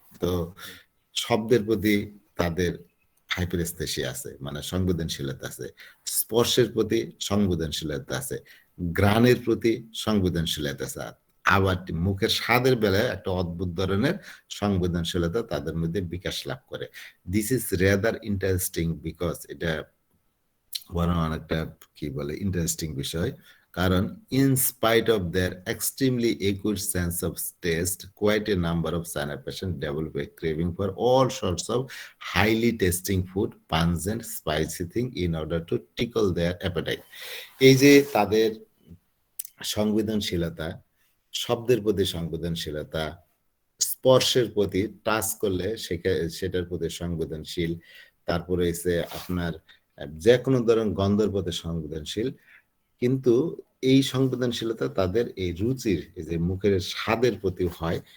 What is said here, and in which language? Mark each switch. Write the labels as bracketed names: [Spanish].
[Bangla] তো শব্দের প্রতি তাদের হাইপারস্থেশিয়া আছে, মানে সংবেদনশীলতা আছে। স্পর্শের প্রতি সংবেদনশীলতা আছে, ঘ্রাণের প্রতি সংবেদনশীলতা আছে। আবার মুখের স্বাদের বেলায় একটা অদ্ভুত ধরনের সংবেদনশীলতা তাদের মধ্যে বিকাশ লাভ করে। [English] this is rather interesting because, [Bangla] এটা বরং অনেকটা কি বলে ইন্টারেস্টিং বিষয়, কারণ [English] in spite of their extremely acute sense of taste, quite a number of China patients develop a craving for all sorts of highly tasting food, pungent, spicy thing in order to tickle their appetite। [Bangla] এই যে তাদের সংবেদনশীলতা, শব্দের প্রতি সংবেদনশীলতা, স্পর্শের প্রতি, touch করলে সেটার প্রতি সংবেদনশীল, তারপরে এসে আপনার যে কোনো ধরনের গন্ধের প্রতি সংবেদনশীল, কিন্তু এই সংবেদনশীলতা তাদের এই রুচির, এই যে মুখের স্বাদের প্রতি হয়।